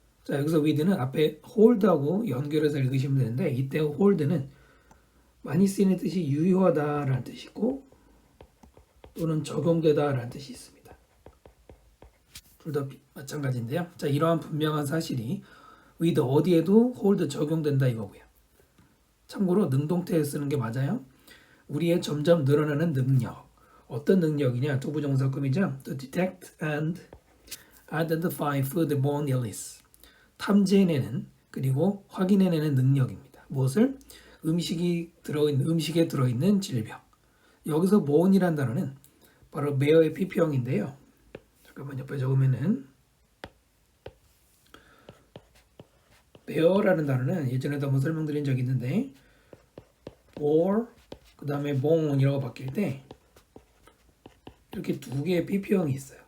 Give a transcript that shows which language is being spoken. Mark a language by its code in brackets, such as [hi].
[ko] 자, 여기서 with는 앞에 hold하고 연결해서 읽으시면 되는데 이때 hold는 많이 쓰이는 뜻이 유효하다라는 뜻이고 또는 적용되다라는 뜻이 있습니다. 둘 다 마찬가지인데요. 자, 이러한 분명한 사실이 with 어디에도 hold 적용된다 이거고요. 참고로 능동태에 쓰는 게 맞아요. 우리의 점점 늘어나는 능력. 어떤 능력이냐? 두부정사급이죠. [en] To detect and identify foodborne illness. [ko] 탐지해내는 그리고 확인해내는 능력입니다. 무엇을? 음식에 들어있는 질병. 여기서 borne이란 단어는 바로 bear의 PP형인데요. 잠깐만 옆에 적으면은 bear라는 단어는 예전에도 한번 설명드린 적이 있는데 bore 그 다음에 bone이라고 바뀔 때 이렇게 두 개의 PP형이 있어요.